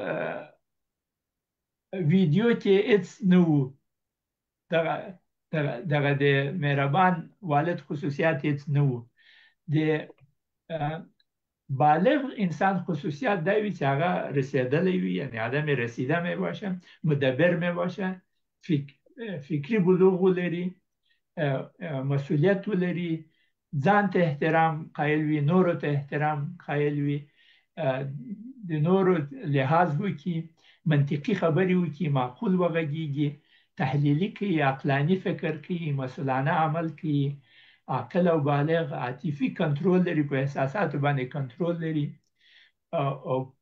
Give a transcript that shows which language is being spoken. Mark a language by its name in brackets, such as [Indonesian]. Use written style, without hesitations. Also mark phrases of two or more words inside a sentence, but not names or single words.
[Pashto] ویډیو کې هېڅ نه وو دغه د مهربان والد خصوصیات هېڅ نه وو د بالغ انسان خصوصیات دا وي چې هغه رسېدلی وي یعنې آدم [Persian] رسیده می باشه [Pashto] مدبر می باشه فکري بلوغ ولري مسئولیت ولري ځان ته احترام قایل وي نورو ته احترام قایل وي د نورو لحاظ وکړي منطقي خبرې وکړي معقول وغږېږي تحلیلي کوي عقلاني فکر کوي مسؤلانه عمل کوي عاقل او بالغ عاطفي کنټرول لري په احساساتو باندې کنټرول لري او